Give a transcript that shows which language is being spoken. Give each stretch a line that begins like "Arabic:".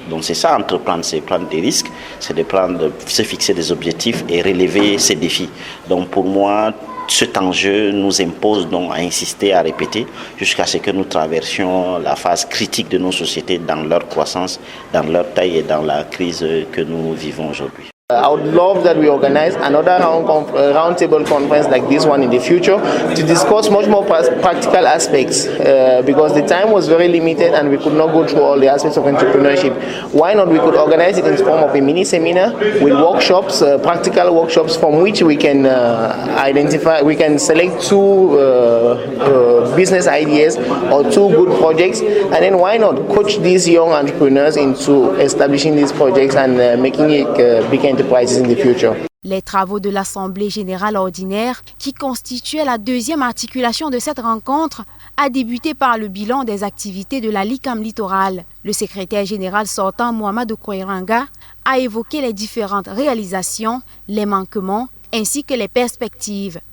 French: Donc c'est ça, entreprendre, c'est prendre des risques, c'est de se fixer des objectifs et relever ses défis. Donc pour moi, cet enjeu nous impose donc à insister, à répéter, jusqu'à ce que nous traversions la phase critique de nos sociétés dans leur croissance, dans leur taille et dans la crise que nous vivons aujourd'hui.
English: I would love that we organize another roundtable conference like this one in the future to discuss much more practical aspects because the time was very limited and we could not go through all the aspects of entrepreneurship. Why not we could organize it in the form of a mini seminar with workshops, practical workshops from which we can identify, we can select two business ideas or two good projects, and then why not coach these young entrepreneurs into establishing these projects and making it big enterprises in the future.
French: Les travaux de l'Assemblée générale ordinaire, qui constituait la deuxième articulation de cette rencontre, a débuté par le bilan des activités de la LICAM Littoral. Le secrétaire général sortant, Mohamedou Koiranga, a évoqué les différentes réalisations, les manquements ainsi que les perspectives.